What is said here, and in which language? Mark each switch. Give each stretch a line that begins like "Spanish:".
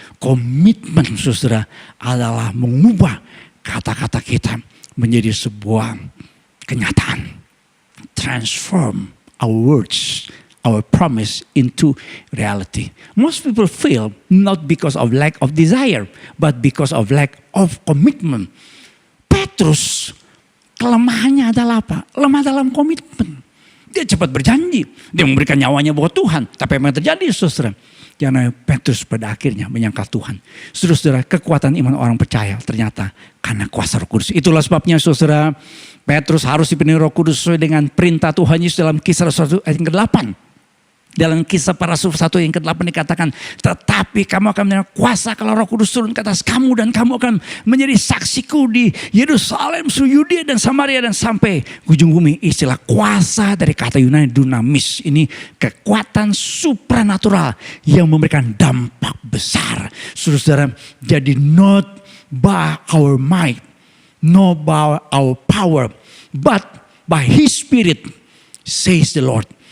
Indonesian: Komitmen, saudara, adalah mengubah kata-kata kita menjadi sebuah kenyataan.
English: Transform our words, our promise into reality. Most people fail not because of lack of desire, but because of lack of commitment.
Indonesian: Petrus, kelemahannya adalah apa? Lemah dalam komitmen. Dia cepat berjanji. Dia memberikan nyawanya buat Tuhan. Tapi apa yang terjadi, saudara? Yang namanya Petrus pada akhirnya menyangkal Tuhan. Saudara, kekuatan iman orang percaya ternyata karena kuasa Roh Kudus. Itulah sebabnya, saudara, Petrus harus dipenuhi Roh Kudus sesuai dengan perintah Tuhan Yesus dalam Kisah Rasul ayat yang ke-8. Dalam Kisah Para Rasul 1 yang ke-8 dikatakan, tetapi kamu akan menerima kuasa kalau Roh Kudus turun ke atas kamu, dan kamu akan menjadi saksiku di Yerusalem, seluruh Yudea dan Samaria, dan sampai ujung bumi. Istilah kuasa dari kata Yunani dunamis, ini kekuatan supranatural yang memberikan dampak besar. Saudara, jadi
English: not by our might, not by our power, but by His Spirit, says the Lord.